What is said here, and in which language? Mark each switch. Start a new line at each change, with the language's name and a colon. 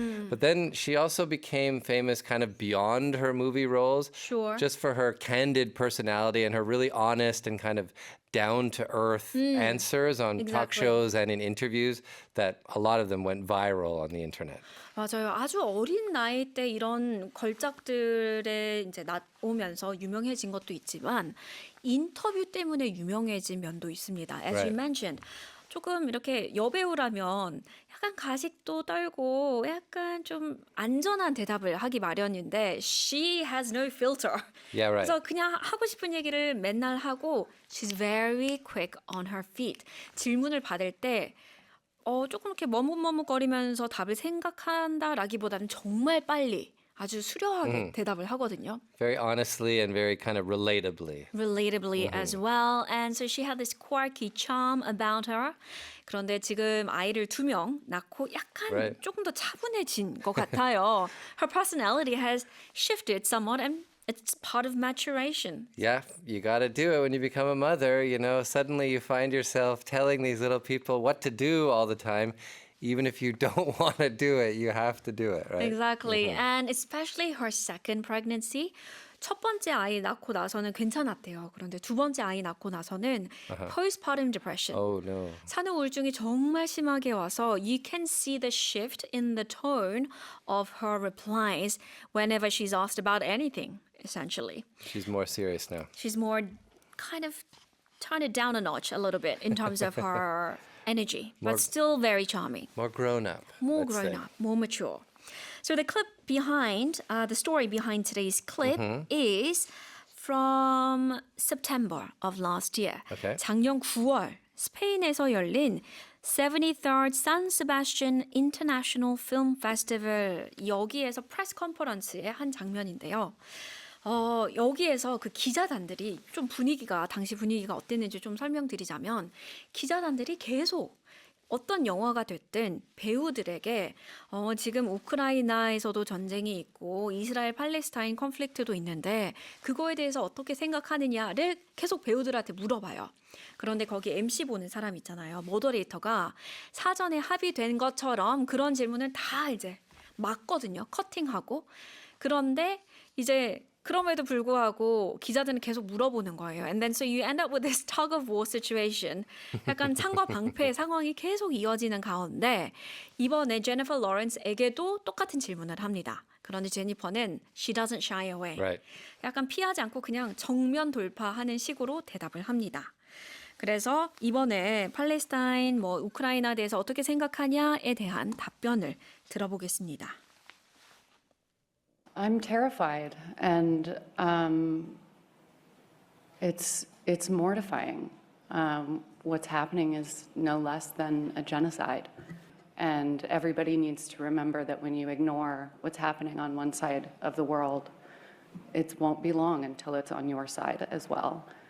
English: But then she also became famous kind of beyond her movie roles. Sure. Just for her candid personality and her really honest and kind of down-to-earth answers on talk Exactly. shows and in interviews that a lot of them went viral on the internet.
Korean: 맞아요. 아주 어린 나이 때 이런 걸작들에 이제 나오면서 유명해진 것도 있지만 인터뷰 때문에 유명해진 면도 있습니다.
English: As you Right. mentioned,
Korean: 조금 이렇게 여배우라면 약간 가식도 떨고 약간 좀 안전한 대답을 하기 마련인데
English: she has no filter. Yeah, right.
Korean: 그래서 그냥 하고 싶은 얘기를 맨날 하고
English: she's very quick on her feet.
Korean: 질문을 받을 때 조금 이렇게 머뭇머뭇거리면서 답을 생각한다라기보다는 정말 빨리 아주 수려하게 대답을 하거든요.
English: Very honestly and very kind of relatably. Relatably as well. And so she had this quirky charm about her.
Korean: 그런데 지금 아이를 2명 낳고 약간
English: Right.
Korean: 조금 더 차분해진 것 같아요.
English: Her personality has shifted somewhat and it's part of maturation. Yeah, you got to do it when you become a mother. You know, suddenly you find yourself telling these little people what to do all the time. Even if you don't want to do it, you have to do it, right? Exactly. And especially her second pregnancy.
Korean: 첫 번째 아이 낳고 나서는 괜찮았대요. 그런데 두 번째 아이 낳고 나서는
English: postpartum depression. Oh, no.
Korean: 산후 우울증이 정말 심하게 와서
English: you can see the shift in the tone of her replies whenever she's asked about anything, essentially. She's more serious now. She's more kind of turn it down a notch a little bit in terms of her energy, but still very charming. More grown up. More let's grown say. up, more mature. So the clip behind, the story behind today's clip is from September of last year. Okay.
Korean: 작년 9월 스페인에서 열린 73rd San Sebastian International Film Festival 여기에서 프레스 컨퍼런스의 한 장면인데요. 여기에서 그 기자단들이 좀 당시 분위기가 어땠는지 좀 설명드리자면 기자단들이 계속 어떤 영화가 됐든 배우들에게 지금 우크라이나에서도 전쟁이 있고 이스라엘 팔레스타인 컨플릭트도 있는데 그거에 대해서 어떻게 생각하느냐를 계속 배우들한테 물어봐요. 그런데 거기 MC 보는 사람 있잖아요. 모더레이터가 사전에 합의된 것처럼 그런 질문을 다 이제 막거든요. 커팅하고. 그런데 이제 그럼에도 불구하고 기자들은 계속 물어보는 거예요.
English: And then so you end up with this tug of war situation.
Korean: 약간 창과 방패의 상황이 계속 이어지는 가운데 이번에 제니퍼 로렌스에게도 똑같은 질문을 합니다. 그런데 제니퍼는
English: she doesn't shy away. Right.
Korean: 약간 피하지 않고 그냥 정면 돌파하는 식으로 대답을 합니다. 그래서 이번에 팔레스타인, 우크라이나에 대해서 어떻게 생각하냐에 대한 답변을 들어보겠습니다.
English: I'm terrified, and it's mortifying. What's happening is no less than a genocide, and everybody needs to remember that when you ignore what's happening on one side of the world, it won't be long until it's on your side as well.